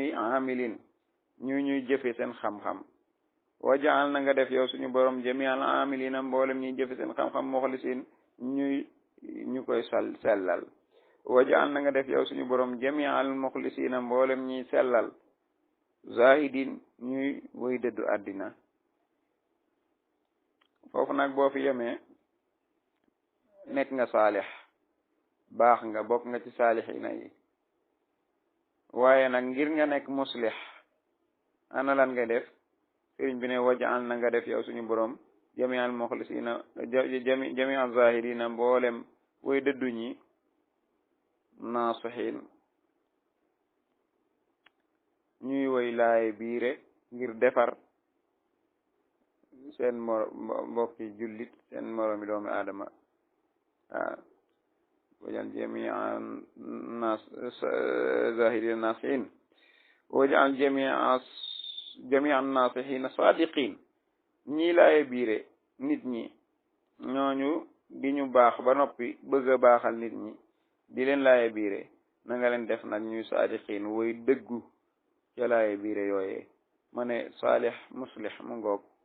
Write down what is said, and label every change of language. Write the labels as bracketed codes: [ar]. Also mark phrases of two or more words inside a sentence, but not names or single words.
[wo] yi amilin ñuy jëfe seen xam-xam wajaal na nga def yow suñu borom [ar] جميع العاملين [wo] mboolem ñuy jëfe seen xam-xam muxlisin ñu koy sellal wajaal na nga def yow suñu borom [ar] جميع المخلصين [wo] mboolem ñuy sellal zahidin ñuy way dëddu àddina foofu nag boo fi yemee nekk nga saalix baax nga bokk nga ci saalixina yi waaye nag ngir nga nekk muslih ana lan nga def sëriñ bi ne waj'al na nga def yow suñu borom [ar] جميع المخلصين جميع الزاهرين [wo] mboolem way dëddu ñi naasihin ñuy woy laaye biire ngir defar seen mbokki jullit seen moromi doomi aadama [ar] واجعل جميعا ناس زاهرين ناصحين واجعل جميعا ناصحين صادقين [wo] ñii laaye biire nit ñi ñooñu di ñu baax ba noppi bëgg a baaxal nit ñi di leen laaye biire na nga leen def nag ñuy sadiqin woy dëggu ca laaye biire yooyee ma ne [ar] صالح مصلح [wo] mu ngoog